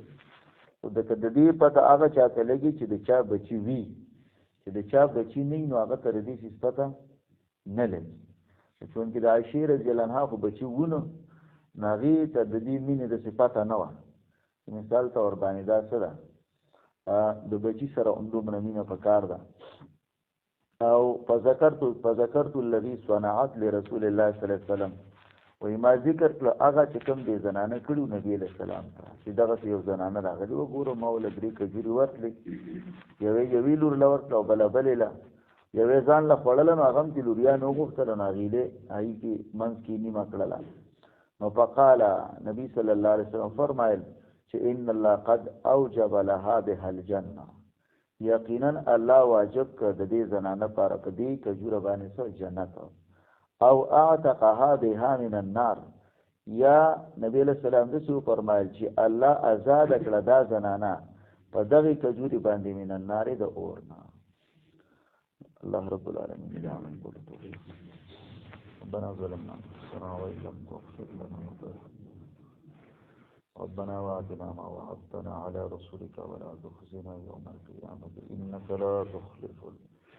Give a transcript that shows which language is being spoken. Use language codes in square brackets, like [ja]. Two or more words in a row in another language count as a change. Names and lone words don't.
[ps] خو د دې پته هغه چاته لګي چې د چا بچي وي، چې د چا بچي نه وي، نو هغه ته د دې څیز پته نه لګي. چونکې د عایشې [ar] رضی الله عنها [ps] خو بچي وونه، نو هغې ته د دې مینې داسې پته نه وه. مثال ته ورباندې دا څه ده، د بچي سره دومره مینه پکار ده. او [ar] فذکرت الذي صنعت لرسول الله صلی الله علیه وسلم، [ps] وایي ما ذکر کړه هغه چې کوم دې زنانه کړي نبي [ar] علیه السلام [ps] ته، چې دغسې یو زنانه راغلې. وګوره ما وله 3 کجورې ورکړې، یوې لور له ورکړه او بله بلې له، یوې ځان له خوړله، نو هغه هم چې لوریانو وغوښتله، نو هغې هغې کې منځ کې نیمه کړله. نو [ar] فقال نبی صلی الله علیه وسلم [ps] فرمایل چې [ar] ان الله قد اوجب لها بها الجنه، [ps] یقینا الله واجب کړ د دې زنانه لپاره په دې کجوره باندې څه؟ جنت. [ar] او اعتقها بها من النار، [ps] یا نبی [ar] علیه السلام [ps] داسې وفرمایل چې الله آزاده کړه دا زنانه په دغې کجورې باندې [ar] من النار، [ps] د اور نه. [ar] الله رب العالمین [ps] دې عمل کولو توفیق. [ar] ربنا ظلمنا انفسنا وان لم تغفر لنا ربنا وآتنا ما وعدتنا على رسولك ولا تخزنا يوم القيامة إنك لا تخلف